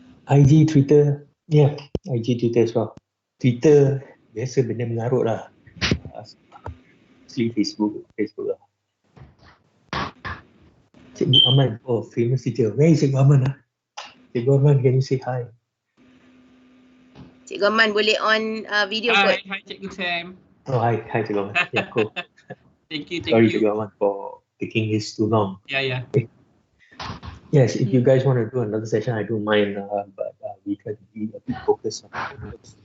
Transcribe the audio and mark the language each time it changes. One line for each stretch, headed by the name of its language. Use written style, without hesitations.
English: IG, Twitter, yeah, IG, Twitter as well. Twitter,
Malay: biasa benda mengarut lah. Asli Facebook lah.
English: Cikgu Aman, oh famous teacher. Where is Cikgu Aman? Cikgu Aman, can you say hi?
Malay: Cikgu Aman boleh
English: on video
Malay: kot.
English: Hi Cikgu Sam. Oh, hi Cikgu Aman. Yeah, cool. Thank you. Sorry Cikgu Aman for taking this too long. Yeah. Okay. Yes, if you guys want to do another session, I don't mind, but we try to be a bit focused on it.